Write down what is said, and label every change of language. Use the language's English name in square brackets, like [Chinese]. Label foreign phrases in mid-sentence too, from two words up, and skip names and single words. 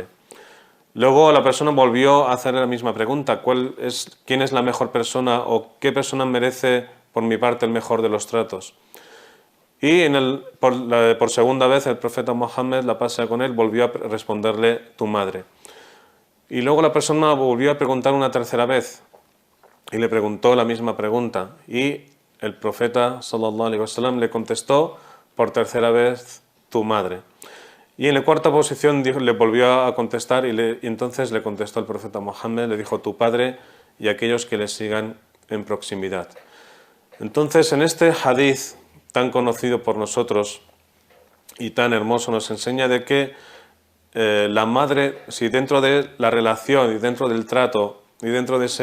[Spanish] Luego la persona volvió a hacer la misma pregunta: ¿quién es la mejor persona o qué persona merece por mi parte el mejor de los tratos? Y por segunda vez el profeta Muhammad, la pasa con él, volvió a responderle: tu madre. Y luego la persona volvió a preguntar una tercera vez: y le preguntó la misma pregunta, y el profeta [Arabic] صلى الله عليه وسلم [Spanish] le contestó por tercera vez: tu madre. Y en la cuarta posición le volvió a contestar y entonces le contestó el profeta Mohammed, le dijo: tu padre y aquellos que le sigan en proximidad. Entonces, en este hadith tan conocido por nosotros y tan hermoso, nos enseña de que la madre, si dentro de la relación y dentro del trato y dentro de